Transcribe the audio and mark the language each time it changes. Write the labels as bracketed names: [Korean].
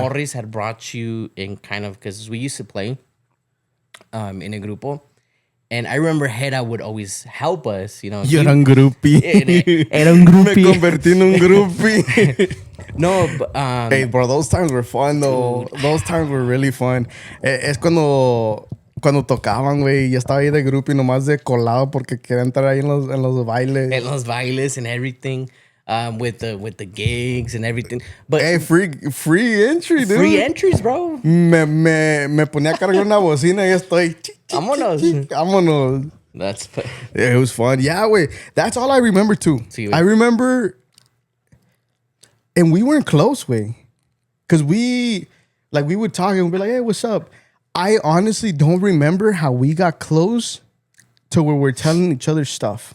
[English] Morris had brought you in kind of, because we used to play in a grupo. And I remember Hera would always help us, [Spanish] Yo era un groupie. Era un groupie. Me convertí en un groupie. [English] No, but... hey, bro, those times were fun, though. Dude. Those times were really fun. [Spanish] Es cuando tocaban, güey, y estaba ahí de groupie nomás de colado porque quería entrar ahí en los bailes. En los bailes [English] and everything. With the gigs and everything. But hey, free entry, dude. Free entries, bro. [Spanish] Me ponía a cargar una bocina y estoy... Vámonos. [English] That's fun. Yeah, it was fun. Yeah, wait. That's all I remember, too. [Spanish] Sí, [English] I remember... And we weren't close, way. Because we would talk and we'd be like, hey, what's up? I honestly don't remember how we got close to where we're telling each other stuff.